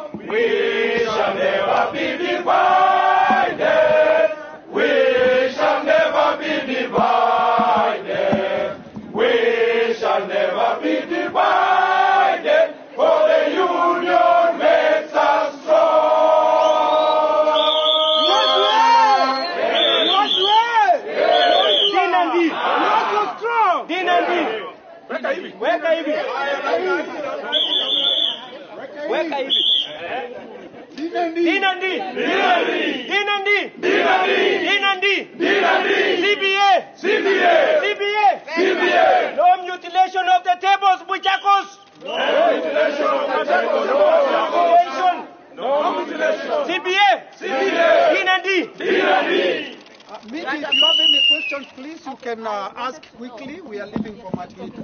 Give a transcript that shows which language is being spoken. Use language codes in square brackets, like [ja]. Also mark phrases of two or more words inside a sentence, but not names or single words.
[en] We shall never be divided. We shall never be divided. We shall never be divided. For the union makes us strong. [sw] Weka hivi. Weka hivi. Weka hivi. Dinandi. Dinandi. Dinandi. Dinandi. Dinandi. CBA. CBA. CBA. CBA. [en] No mutilation of the tables, Buchakos. No mutilation of the tables, Buchakos. No mutilation. CBA. CBA. Dinandi. Dinandi. Meet, if you have any questions, please, you can ask quickly. We are leaving for much later.